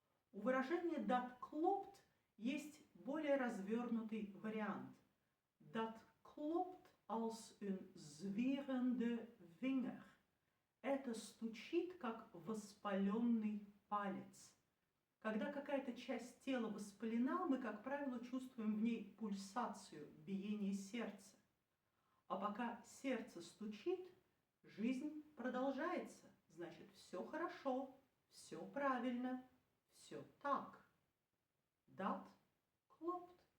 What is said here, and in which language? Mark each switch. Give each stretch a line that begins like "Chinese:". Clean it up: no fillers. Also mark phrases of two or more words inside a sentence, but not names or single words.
Russian: У выражения
Dutch: «dat klopt»
Russian: есть более развернутый вариант.
Dutch: Dat klopt als een zwierende vinger.
Russian: Это стучит, как воспаленный палец. Когда какая-то часть тела воспалена, мы, как правило, чувствуем в ней пульсацию, биение сердца. А пока сердце стучит, жизнь продолжается. Значит, все хорошо, все правильно, все так.
Dutch: Dat klopt.